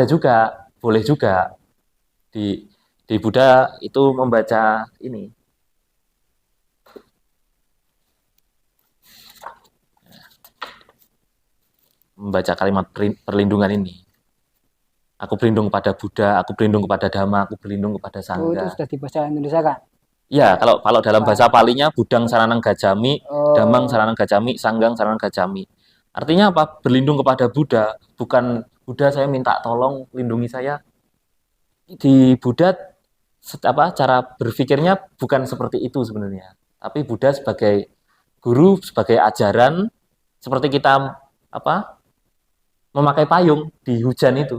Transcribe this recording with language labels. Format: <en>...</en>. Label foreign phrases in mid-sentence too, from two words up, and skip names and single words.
<id>ada juga boleh juga di Buddha itu membaca ini membaca kalimat perlindungan ini. Aku berlindung kepada Buddha, aku berlindung kepada Dhamma, aku berlindung kepada Oh, itu Sangha. sudah dibaca Indonesia kan? Ya, kalau dalam Apa? bahasa Palinya</id> <pi>Budang Saranang Gacami, Dhammang Oh, Saranang Gacami, Sanggang Saranang Gacami.</pi> <id>Artinya apa? Berlindung kepada Buddha, bukan Buddha saya minta tolong lindungi saya. Di Buddha apa cara berpikirnya bukan seperti itu sebenarnya. Tapi Buddha sebagai guru, sebagai ajaran seperti kita apa memakai payung di hujan itu.</id>